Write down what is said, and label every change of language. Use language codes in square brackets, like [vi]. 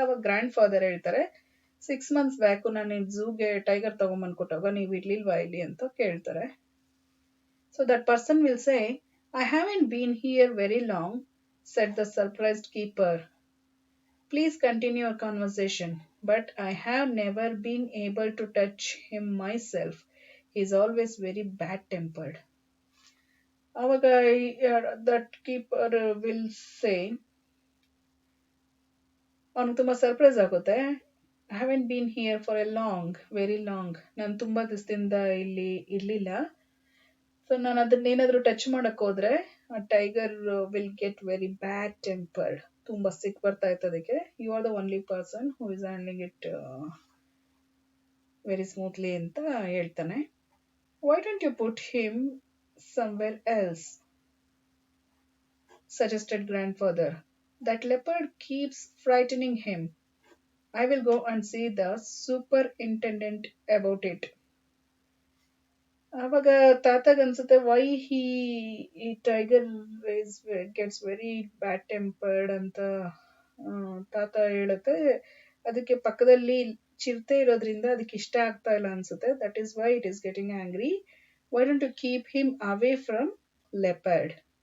[kn] ಅವಾಗ grand father ಹೇಳ್ತಾರೆ, 6 months back ನಾನು ಝೂಗೆ ಟೈಗರ್ ತಗೊಂಬಂದ್ಕೊಟ್ಟಾಗ ನೀವು ಇರ್ಲಿಲ್ವಾ ಇಲ್ಲಿ ಅಂತ ಕೇಳ್ತಾರೆ. [en] So that person will say, I haven't been here very long, said the surprised keeper. Please continue your conversation, but I have never been able to touch him myself. He's always very bad-tempered. Awaga that keeper will say, [kn] ಅವನು ತುಂಬಾ surprise ಆಗುತ್ತೆ. [en] I haven't been here for a long, very long. [kn] ನಾನು ತುಂಬಾ ದಿವಸದಿಂದ ಇಲ್ಲಿ ಇರ್ಲಿಲ್ಲ. [en] so [kn] ನಾನು ಅದನ್ನೇನಾದ್ರೂ touch ಮಾಡಕ್ ಹೋದ್ರೆ ಆ [en] Tiger will get very bad tempered. [kn] ತುಂಬಾ ಸಿಕ್ ಬರ್ತಾ ಇತ್ತು ಅದಕ್ಕೆ. [en] you are the only person who is handling it very smoothly [kn] ಅಂತ ಹೇಳ್ತಾನೆ. [en] Why don't you put him somewhere else, suggested grandfather. That leopard keeps frightening him. I will go and see the superintendent about it. [kn] ಅವಾಗ ತಾತಗ್ ಅನ್ಸುತ್ತೆ, Y ಈ tiger [en] gets very bad tempered [kn] ಅಂತ ತಾತ ಹೇಳುತ್ತೆ. ಅದಕ್ಕೆ ಪಕ್ಕದಲ್ಲಿ ಚಿರತೆ ಇರೋದ್ರಿಂದ ಅದಕ್ಕೆ ಇಷ್ಟ ಆಗ್ತಾ ಇಲ್ಲ ಅನ್ಸುತ್ತೆ. [en] That is why it is getting angry. Why don't you keep him away from leopard.